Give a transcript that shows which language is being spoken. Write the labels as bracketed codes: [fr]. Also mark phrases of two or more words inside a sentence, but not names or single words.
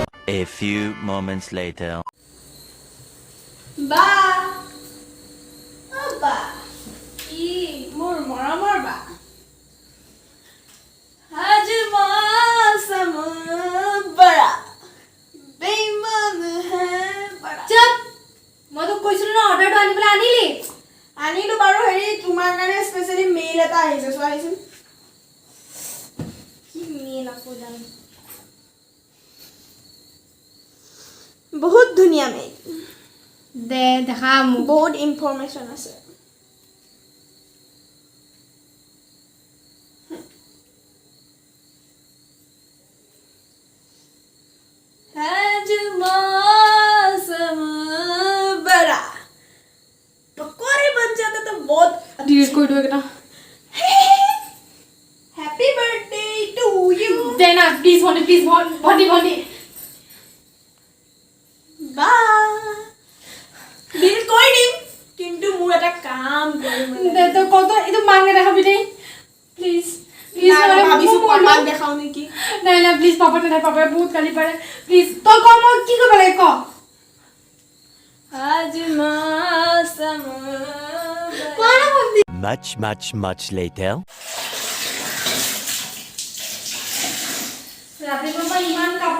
[en] A few moments later. [as] বা বা ই মোৰ মৰমৰ বা [hi] आज मौसम बड़ा बेईमान है बड़ा [as] চুপ মই তোক কৈছিলো না অৰ্ডাৰটো আনিবলৈ আনিলি আনিলো বাৰু হেৰি তোমাৰ কাৰণে [en] specially mail [as] এটা আহিছে চোৱা আহিছিল কি মেইল আকৌ জানো বহুত ধুনীয়া মেইল দে দেখা মোক বহুত ইনফৰমেশ্যন আছে [hi] आज मौसम बड़ा पकौड़े बन जाते तो बहुत [as] ডিলিট কৰি দিও এটা [en] Happy birthday to you [as] দে না প্লিজ ভন্টি বা বিল কৰি দিম কিন্তু মোৰ এটা কাম কৰিম দে তো কত এইটো মাংগে দেখাবি দেই প্লিজ ভাবিছো পাপাক দেখাও নেকি নাই না প্লিজ পাপা নাই পাপাই বহুত গালি পাৰে প্লিজ তই ক মই কি কৰিব লাগে ক [hi] आज मौसम [as] কোৱা না ভন্টি [en] Much later. [as] ৰাতিপুৱা পৰা ইমান